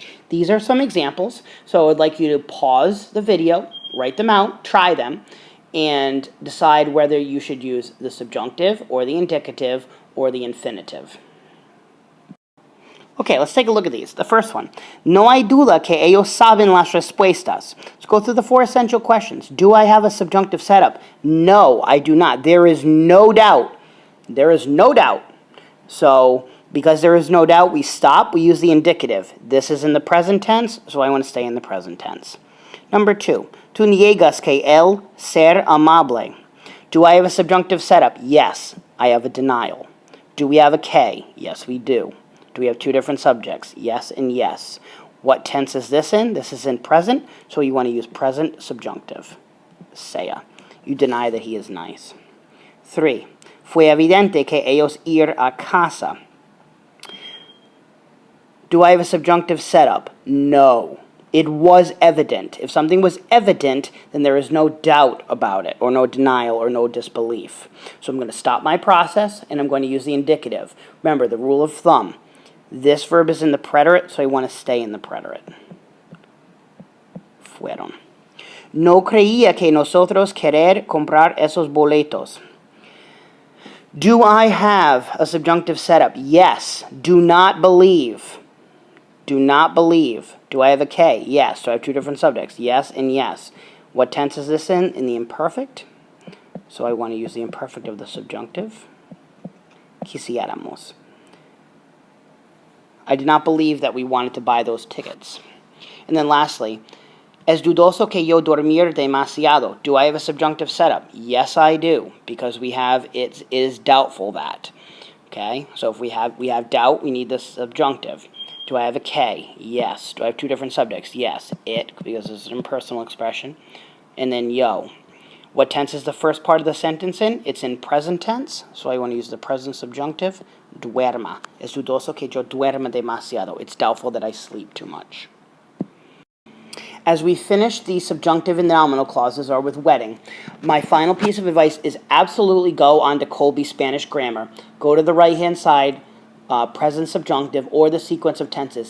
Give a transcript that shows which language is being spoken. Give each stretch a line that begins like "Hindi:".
English: These are some examples. So I'd like you to pause the video, write them out, try them, and decide whether you should use the subjunctive or the indicative or the infinitive. Okay, let's take a look at these. The first one.
Spanish: No hay duda que ellos saben las respuestas.
English: Let's go through the 4 essential questions. Do I have a subjunctive setup? No, I do not. There is no doubt. There is no doubt. So, because there is no doubt, we stop. We use the indicative. This is in the present tense, so I want to stay in the present tense. Number 2.
Spanish: Tú niegas que el ser amable.
English: Do I have a subjunctive setup? Yes, I have a denial. Do we have a que? Yes, we do. Do we have 2 different subjects? Yes and yes. What tense is this in? This is in present, so you want to use present subjunctive. Sea. You deny that he is nice. 3.
Spanish: Fue evidente que ellos ir a casa.
English: Do I have a subjunctive setup? No. It was evident. If something was evident, then there is no doubt about it, or no denial, or no disbelief. So I'm going to stop my process, and I'm going to use the indicative. Remember, the rule of thumb. This verb is in the preterite, so I want to stay in the preterite.
Spanish: Fueron. No creía que nosotros querer comprar esos boletos.
English: Do I have a subjunctive setup? Yes. Do not believe. Do not believe. Do I have a que? Yes. Do I have 2 different subjects? Yes and yes. What tense is this in? In the imperfect. So I want to use the imperfect of the subjunctive. Quisiéramos. I did not believe that we wanted to buy those tickets. And then lastly,
Spanish: es dudoso que yo dormir demasiado.
English: Do I have a subjunctive setup? Yes, I do, because we have it is doubtful that. Okay, so if we have doubt, we need the subjunctive. Do I have a que? Yes. Do I have 2 different subjects? Yes. It, because it's an impersonal expression. And then yo. What tense is the first part of the sentence in? It's in present tense, so I want to use the present subjunctive.
Spanish: Duerma. Es dudoso que yo duerma demasiado.
English: It's doubtful that I sleep too much. As we finish the subjunctive and nominal clauses, or with wedding, my final piece of advice is absolutely go on to Colby Spanish Grammar. Go to the right-hand side, present subjunctive, or the sequence of tenses.